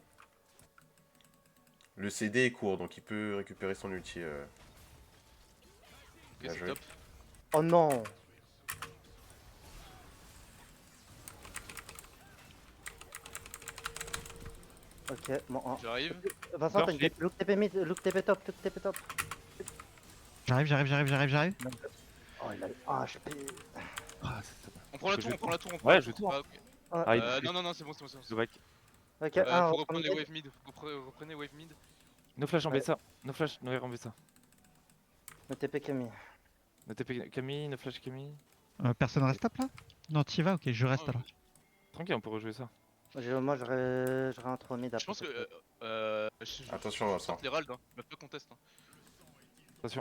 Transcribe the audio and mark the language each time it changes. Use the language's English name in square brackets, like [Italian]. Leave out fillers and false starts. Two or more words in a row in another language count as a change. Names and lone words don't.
[French] Le CD est court, donc il peut récupérer son ulti. Ok, Bien c'est joué. top. Oh non. Ok, bon. Hein. J'arrive. Vincent, t'as une Flip. [English] look TP mid, look TP top, look TP top. [French] J'arrive. Oh, il a HP. Ah, c'est ça. On prend la Je tour, vais on prend la tour. Ouais, la je tour. vais Ah, ok. Ah, il Non, c'est bon. [English] go back. [French] Ok, Faut un, reprendre les wave mid. Reprenez wave mid. [English] No flash en [French] Ouais. [English] BSA. No flash, no air en BSA. [French] Le TP Camille. [English] No TP Camille, no flash Camille. [French] Personne reste top là? Non, t'y vas? Ok, je reste Ouais, alors. Tranquille, on peut rejouer ça. Moi, je réintro mid Je après. pense que. Attention, je Vincent. sorte l'Herald, hein. Même pas conteste. Hein. Attention,